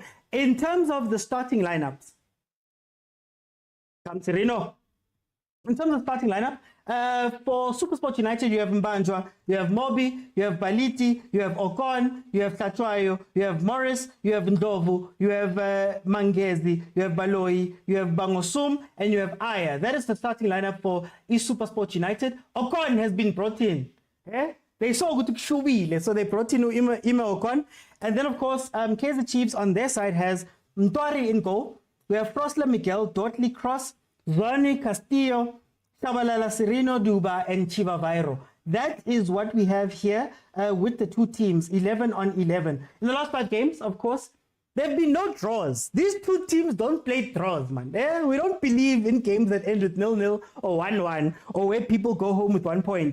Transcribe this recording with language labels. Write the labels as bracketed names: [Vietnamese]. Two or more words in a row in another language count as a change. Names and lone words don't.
[English] In terms of the starting lineups, in terms of starting lineup, for Supersport United, you have Mbanjwa, you have Mobi, you have Baliti, you have Okon, you have Tatwayo, you have Morris, you have Ndovu, you have Mangezi, you have Baloi, you have Bangosum, and you have Aya. That is the starting lineup for Supersport United. Okon has been brought in. They saw good Shubile, so they brought in Ima Okon. And then, of course, Kaizer Chiefs on their side has Mtwari in goal. We have Frosler Miguel, Dortley Cross, Zwane Castillo, Shabalala Sereno Duba, and Chiva Vairo. That is what we have here with the two teams, 11 on 11. In the last 5 games, of course, there have been no draws. These two teams don't play draws, man. We don't believe in games that end with 0-0 or 1-1 or where people go home with 1 point.